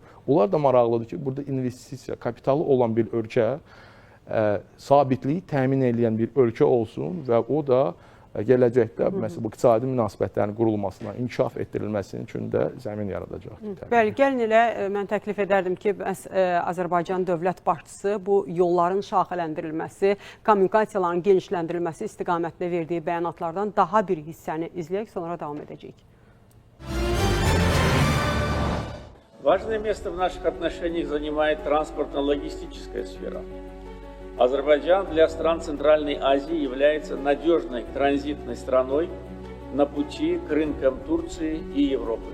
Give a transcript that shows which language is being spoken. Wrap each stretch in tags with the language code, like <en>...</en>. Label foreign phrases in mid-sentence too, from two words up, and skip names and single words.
<az>Onlar da maraqlıdır ki, burada investisiya, kapitalı olan bir ölkə sabitliyi təmin edən bir ölkə olsun və o da gələcəkdə məsələn bu iqtisadi münasibətlərin qurulmasına, inkişaf etdirilməsi üçün də zəmin yaradacaq. Bəli, gəlin elə mən təklif edərdim ki, Azərbaycan dövlət başçısı bu yolların şaxələndirilməsi, kommunikasiyaların genişləndirilməsi istiqamətində verdiyi bəyanatlardan daha bir hissəni izləyək, sonra davam edəcəyik.</az> <ru>Важное место в наших отношениях занимает транспортно-логистическая сфера. Азербайджан для стран Центральной Азии является надежной транзитной страной на пути к рынкам Турции и Европы.</ru>